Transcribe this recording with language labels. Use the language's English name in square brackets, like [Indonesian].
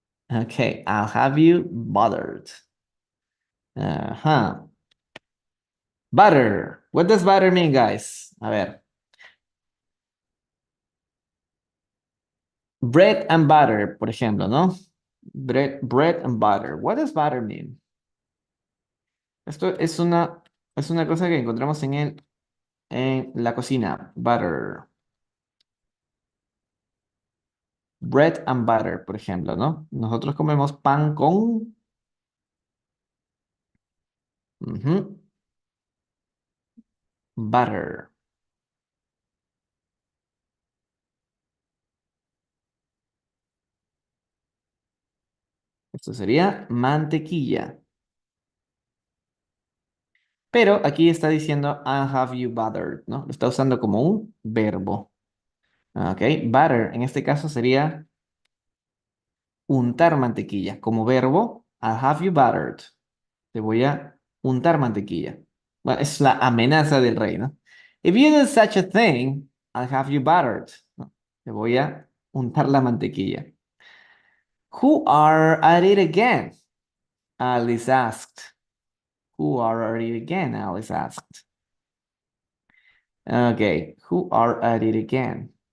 [English] Ok, I'll have you bothered. Ajá. Butter. What does butter mean, guys? [Spanish] A ver. [English] Bread and butter, [Spanish] por ejemplo, ¿no? [English] Bread and butter. What does butter mean? [Spanish] Esto es una cosa que encontramos en la cocina. Butter. [English] Bread and butter, [Spanish] por ejemplo, ¿no? Nosotros comemos pan con ujú, butter. Esto sería mantequilla. Pero aquí está diciendo [English] I have you buttered, [Spanish] ¿no? Lo está usando como un verbo. Ok, butter en este caso sería untar mantequilla. Como verbo, [English] I have you buttered. [Spanish] Te voy a untar mantequilla. Bueno, es la amenaza del rey, ¿no? [English] If you do such a thing, I'll have you buttered, ¿no? [Spanish] Te voy a untar la mantequilla. [English] Who are at it again? Alice asked. Who are at it again? Alice asked. Okay, who are at it again?